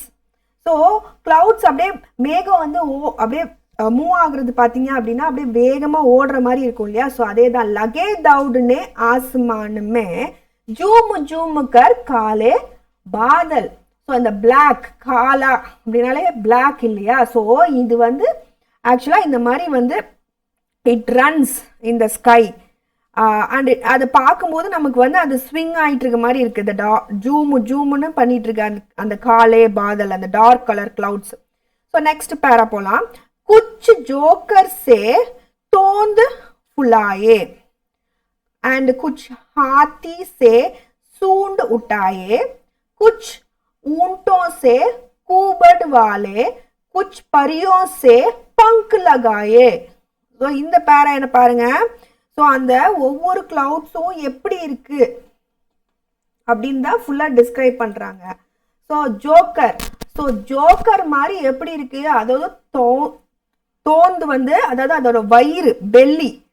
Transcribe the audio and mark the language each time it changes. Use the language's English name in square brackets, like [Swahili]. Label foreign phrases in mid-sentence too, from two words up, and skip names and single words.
[Tamil] ஸோ கிளவுட்ஸ் அப்படியே மேகம் வந்து அப்படியே மூவ் ஆகுறது பார்த்தீங்க அப்படின்னா அப்படியே வேகமாக ஓடுற மாதிரி இருக்கும் இல்லையா. ஸோ அதே தான் [Hindi] लगे दौड़ने आसमान में झूम झूम कर काले बादल. [Tamil] ஸோ இந்த பிளாக், காலா அப்படின்னாலே பிளாக் இல்லையா. ஸோ இது வந்து ஆக்சுவலாக இந்த மாதிரி வந்து [English] it runs in the sky. [Tamil] அண்ட் அதை பார்க்கும்போது நமக்கு வந்து அது ஸ்விங் ஆகிட்டு இருக்க மாதிரி இருக்கு. இந்த ஜூமுன்னு பண்ணிட்டு இருக்கு அந்த [Hindi] काले बादल, [Tamil] அந்த [English] dark color clouds. [Tamil] ஸோ நெக்ஸ்ட் பேரா போலாம். [Hindi] कुछ जोकर से तोंद फुलाए அண்ட் कुछ हाथी से सूंड उठाए कुछ ऊंटों से कूबड़ वाले कुछ परियों से पंख लगाए. [Tamil] ஸோ இந்த பேரா என்ன பாருங்க. ஸோ அந்த ஒவ்வொரு கிளவுட்ஸும் எப்படி இருக்கு அப்படின்னு தான் ஃபுல்லாக டிஸ்கிரைப் பண்றாங்க. ஸோ ஜோக்கர் மாதிரி எப்படி இருக்கு, அதாவது தோந்து வந்து அதாவது அதோட வயிறு, பெல்லி.